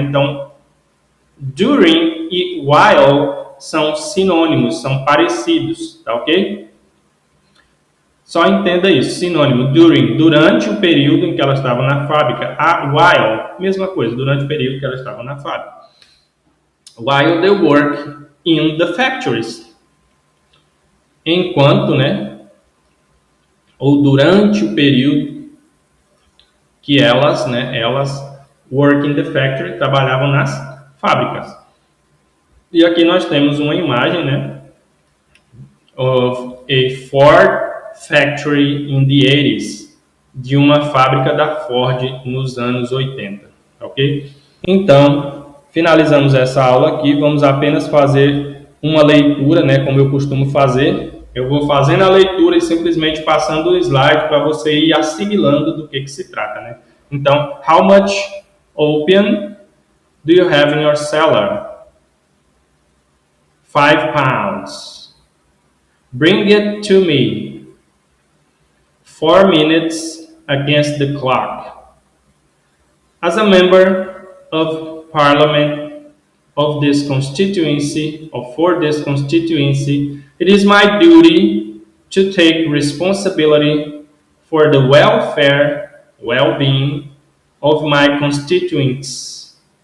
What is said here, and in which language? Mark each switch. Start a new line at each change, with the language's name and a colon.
Portuguese: Então, during e while são sinônimos, são parecidos, tá ok? Só entenda isso, sinônimo, during, durante o período em que elas estavam na fábrica. While, mesma coisa, durante o período que elas estavam na fábrica.
English: While they work in the factories.
Portuguese: Enquanto, né? Ou durante o período que elas
English: work in the factory,
Portuguese: trabalhavam nas fábricas. E aqui nós temos uma imagem, né,
English: of a Ford factory in the 80s,
Portuguese: de uma fábrica da Ford nos anos 80, ok? Então, finalizamos essa aula aqui, vamos apenas fazer uma leitura, né, como eu costumo fazer. Eu vou fazendo a leitura e simplesmente passando o slide para você ir assimilando do que se trata, né?
English: Então, how much opium do you have in your cellar? 5 pounds. Bring it to me. 4 minutes against the clock. As a member of parliament of this constituency, or for this constituency, it is my duty to take responsibility for the welfare, well-being of my constituents.